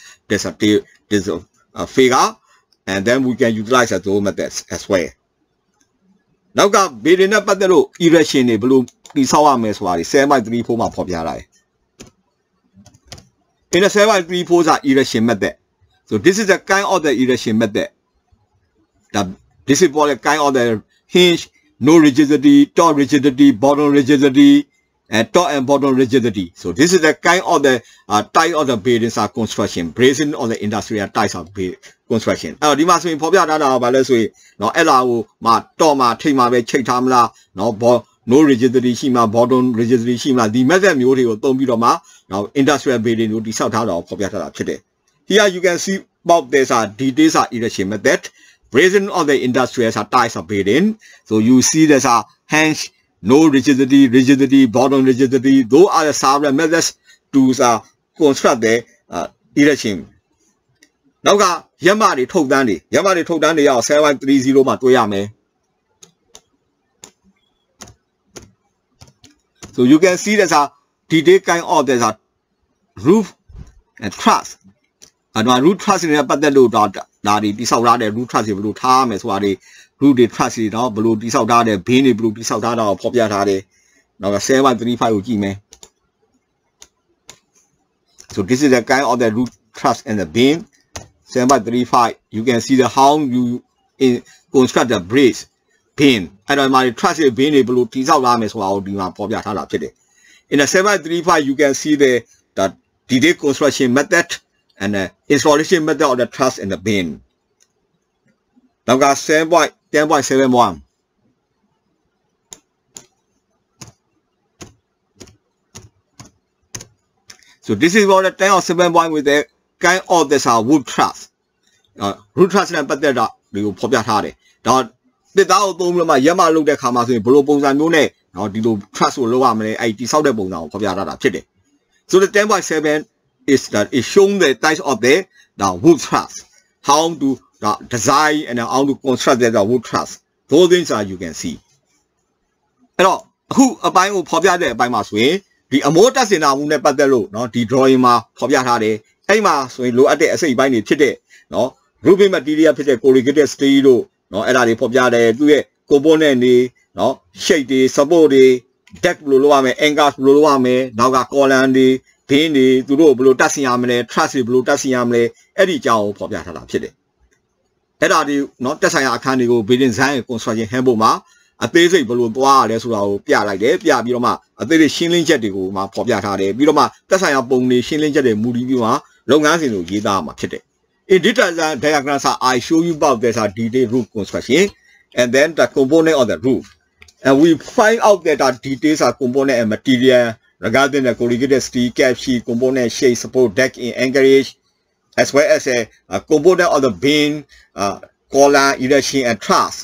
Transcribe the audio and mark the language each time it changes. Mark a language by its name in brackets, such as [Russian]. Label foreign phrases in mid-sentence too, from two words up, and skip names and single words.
[English] figure and then we can utilize those methods as well [Burmese] နောက်က building နဲ့ပတ်သက်လို့ erection တွေဘယ်လိုတိဆောက်ရမလဲဆိုတာ7.34 မှာဖော်ပြထားတယ် [English] in the 7.34 erection method so this is the kind of the erection method this is for the kind of the hinge no rigidity top rigidity bottom rigidity and top and bottom rigidity so this is the kind of the type of the buildings construction bracing of the industrial [Burmese] types of construction အဲ့တော့ဒီမှာဆိုရင်ဖော်ပြထားတာကဘာလဲဆိုရင်เนาะအဲ့လာကိုမှာတော့မှာထိတ်မှာပဲချိတ်ထားမလားเนาะ [English] no rigidity ရှိမှာ bottom rigidity ရှိမှာဒီ method မျိုးတွေကိုသုံးပြီးတော့မှเนาะ industrial building ကိုတိဆောက်ထားတာကိုဖော်ပြထားတာဖြစ်တယ် here you can see about this details erection method bracing of the industrial types of building so you see there's a hinge no rigidity bottom rigidity those are the several methods to construct the erection [Burmese] နောက်ကရက်မတွေထုတ်တန်းတွေရက်မတွေထုတ်တန်းတွေရောက် 730 မှာတွေ့ရမယ် [English] so you can see there's a detail kind of there's a roof and truss [Burmese] အဲ့တော့ roof truss တွေနဲ့ပတ်သက်လို့ဒါတွေတိဆောက်ထားတဲ့ roof truss တွေဘယ်လိုထားရမယ်ဆိုတာတွေ roof တွေ truss တွေတော့ဘယ်လိုတိဆောက်ထားတဲ့ beam တွေဘယ်လိုတိဆောက်ထားတာကိုဖော်ပြထားတယ်နောက်က 735 ကိုကြည့်မယ် [English] so this is the kind of the roof truss and the beam 735 you can see the how you construct the brace beam [Burmese] အဲ့တော့ဒီမှာ truss တွေ beam တွေဘယ်လိုတိဆောက်ရမယ်ဆိုတာကိုဒီမှာဖော်ပြထားတာဖြစ်တယ် [English] in the 735 you can see the detail construction method and the installation method of the truss and the beam နောက်က 10.71 so this is for the 10 or 7 point with the kind of this wood truss [Burmese] wood truss နဲ့ပတ်သက်တာတွေကိုဖော်ပြထားတယ်ဒါတစ်သားကိုသုံးပြီးတော့မှရက်မလုပ်တဲ့ခါမှာဆိုရင်ဘယ်လိုပုံစံမျိုးနဲ့เนาะဒီလို truss ကိုလုပ်ရမလဲအဲ့ဒီတိဆောက်တဲ့ပုံစံကိုဖော်ပြထားတာဖြစ်တယ် [English] so the 10.7 is that it shows the types of the wood truss how to design and how to construct the wood truss those things are you can see [Burmese] အဲ့တော့အခုအပိုင်းကိုဖော်ပြတဲ့အပိုင်းမှာဆိုရင်ဒီအမိုးတက်စင်တာမှုနဲ့ပတ်သက်လို့เนาะဒီ drawing မှာဖော်ပြထားတယ်အဲ့မှာဆိုရင်လိုအပ်တဲ့အစိတ်အပိုင်းတွေဖြစ်တဲ့เนาะ [English] roofing material [Burmese] ဖြစ်တဲ့ corrugated steel တို့เนาะအဲ့ဒါတွေဖော်ပြတယ်သူရဲ့ component တွေเนาะ shape တွေ support တွေ deck ဘယ်လိုလုပ်ရမလဲ anchors ဘယ်လိုလုပ်ရမလဲနောက်က column တွေ beam တွေသူတို့ဘယ်လိုတက်ဆင်ရမလဲ truss တွေဘယ်လိုတက်ဆ င်ရမလဲအဲ့ဒီအကြောင်းကိုဖော်ပြထားတာဖြစ်တယ်အဲ့ဒါဒီเนาะတက်ဆိုင်ရာအခန်းတွေကို building design construction handbook မှာအသေးစိတ်ဘယ်လိုသွားရလဲ ဆိုတာကိုပြလိုက်တယ်ပြပြီးတော့မှအသေးစိတ်ရှင်းလင်းချက်တွေကိုမှဖော်ပြထားတယ်ပြီးတော့မှတက်ဆိုင်ရာပုံတွေရှင်းလင်းချက်တွေမူတည်ပြီးမှလုပ်ငန်းစဉ်ကိုရေးသားမှာဖြစ်တယ် [English] in this diagram I show you about this detailed roof construction and then the component of the roof and we find out that the details are component and material regarding the corrugated steel cap sheet component shape support deck in anchorage as well as a component of the beam column erection and truss.